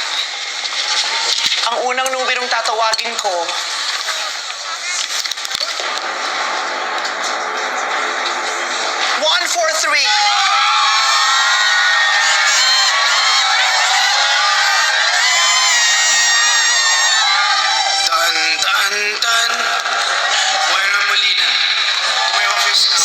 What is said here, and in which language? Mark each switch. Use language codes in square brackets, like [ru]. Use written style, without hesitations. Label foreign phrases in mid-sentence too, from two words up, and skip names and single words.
[tl] Ang unang numerong tatawagin ko, 143. Tan, tan, tan. Moira Molina. [en] To my office now.